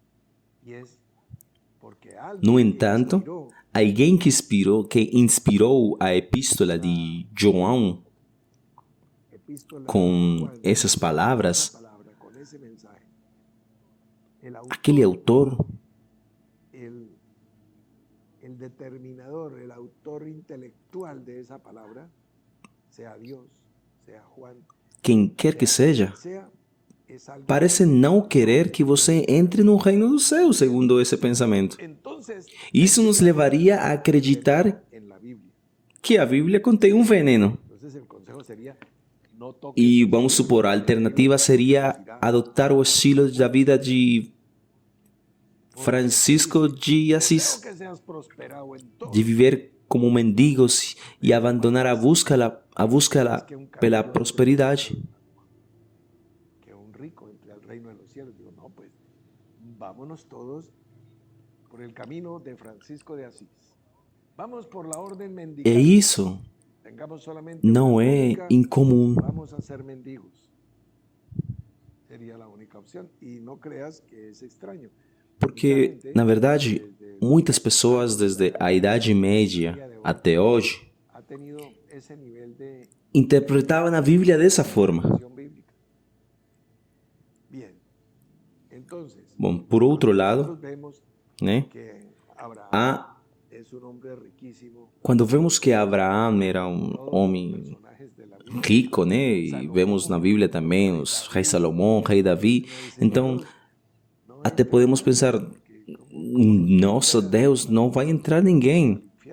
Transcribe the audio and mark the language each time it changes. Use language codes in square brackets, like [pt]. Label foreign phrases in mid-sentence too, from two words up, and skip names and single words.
[pt] No entanto, alguém que inspirou a epístola de João com essas palavras, aquele autor, [es] el autor intelectual de esa palabra, sea Dios, sea Juan, [pt] quem quer que seja, parece não querer que você entre no reino dos céus, segundo esse pensamento. Isso nos levaria a acreditar que a Bíblia contém um veneno. E vamos supor, a alternativa seria adotar o estilo da vida de Francisco de Assis, de viver como mendigos e abandonar a busca pela prosperidade. [es] Vámonos todos por el camino de Francisco de Assis. Vamos por la orden mendiga. [pt] E isso não é incomum. [es] Vamos a ser mendigos. Sería la única opción y no creas que es extraño. [pt] Porque, na verdade, muitas pessoas desde a Idade Média até hoje interpretavam a Bíblia dessa forma. Bom, por outro lado, né, quando vemos que Abraão era um homem rico, né, e vemos na Bíblia também os reis Salomão, rei Davi, então até podemos pensar, nossa, Deus, não vai entrar ninguém.